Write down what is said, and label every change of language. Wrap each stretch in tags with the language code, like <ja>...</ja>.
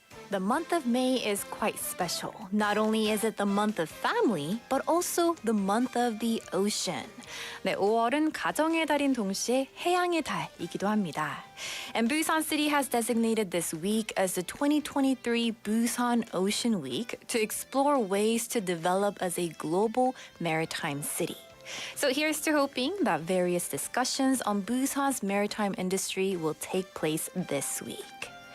<en>The month of May is quite special. Not only is it the month of family, but also the month of the ocean.</en> <ko>네, 5월은 가정의 달인 동시에 해양의 달이기도 합니다.</ko> <en>And Busan City has designated this week as the 2023 Busan Ocean Week to explore ways to develop as a global maritime city. So here's to hoping that various discussions on Busan's maritime industry will take place this week.</en>